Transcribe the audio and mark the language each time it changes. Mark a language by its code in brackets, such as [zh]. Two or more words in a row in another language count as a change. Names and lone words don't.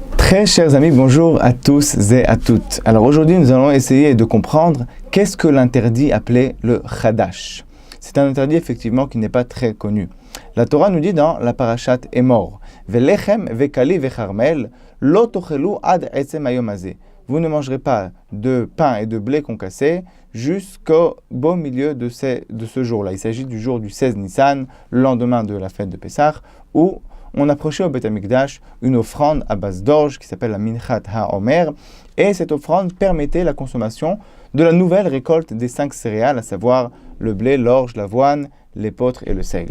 [fr] Très chers amis, bonjour à tous et à toutes. Alors aujourd'hui, nous allons essayer de comprendre qu'est-ce que l'interdit appelé le Chadash. C'est un interdit effectivement qui n'est pas très connu. La Torah nous dit dans la parashat Emor, [he] ולחם וקלי וכרמל לא תאכלו עד עצם היום הזה. [fr] Vous ne mangerez pas de pain et de blé concassé jusqu'au beau milieu de ce jour-là. Il s'agit du jour du 16 Nissan, le lendemain de la fête de Pessah, où on approchait au Beth Amikdash une offrande à base d'orge qui s'appelle la Minchat HaOmer, et cette offrande permettait la consommation de la nouvelle récolte des 5 céréales, à savoir le blé, l'orge, l'avoine, l'épeautre et le seigle.